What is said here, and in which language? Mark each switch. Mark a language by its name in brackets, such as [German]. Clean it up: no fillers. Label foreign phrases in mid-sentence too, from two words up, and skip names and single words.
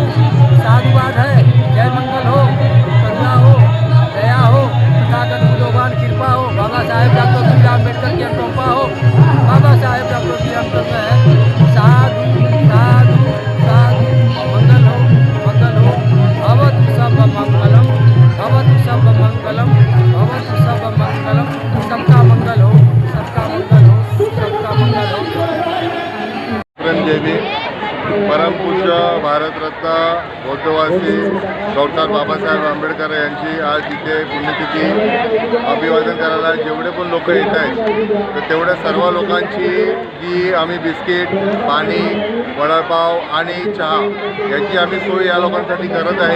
[Hindi] साधुवाद है, जय मंगल हो, करुणा हो, दया हो, तथागत भगवान कृपा हो, बाबा साहेब डॉक्टर भीमराव अम्बेडकर की अनुकंपा हो, बाबा साहेब डॉक्टर की अनुकंपा है। साधु साधु साधु, मंगल हो, [Pali] भवतु सब मंगलम, भवतु सब मंगलम, भवतु सब मंगलम, [Hindi] सबका मंगल हो, सबका मंगल हो। [Marathi] परमपूज्य भारतरत्न बौद्धवासी डॉक्टर बाबासाहेब आंबेडकर यांची आज इथे पुण्यतिथी अभिवादन करायला जेवढे पण लोक येत आहेत तर तेवढ्या सर्व लोकांची जी आम्ही बिस्किट, पाणी, वडापाव आणि चहा याची आम्ही सोय या लोकांसाठी करत आहे.